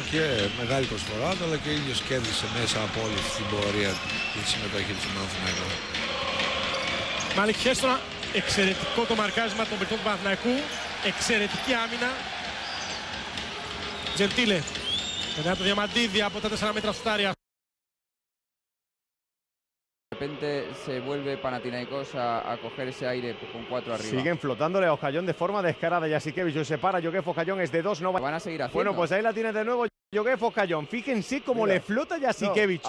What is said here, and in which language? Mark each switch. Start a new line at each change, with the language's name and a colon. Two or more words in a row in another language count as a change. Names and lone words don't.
Greek: Και μεγάλη προσφορά του, αλλά και ο ίδιος κέρδισε μέσα από όλη αυτή την πορεία τη συμμετοχή του Παναθηναϊκού. Μάλικ Χέρστον, εξαιρετικό το μαρκάρισμα των παικτών του Παναθηναϊκού, εξαιρετική άμυνα. Τζεντίλε, μετά το Διαμαντίδη από τα 4 μέτρα σουτάρια.
Spanish: De repente se vuelve Panathinaikos a coger ese aire con 4 arriba. Siguen flotándole a Ojayón de forma descarada. Jasikevičius se para. Joguef Ojayón es de 2. No va. Van a seguir haciendo. Bueno, pues ahí la tiene de nuevo Joguef Ojayón. Fíjense cómo le flota Jasikevičius.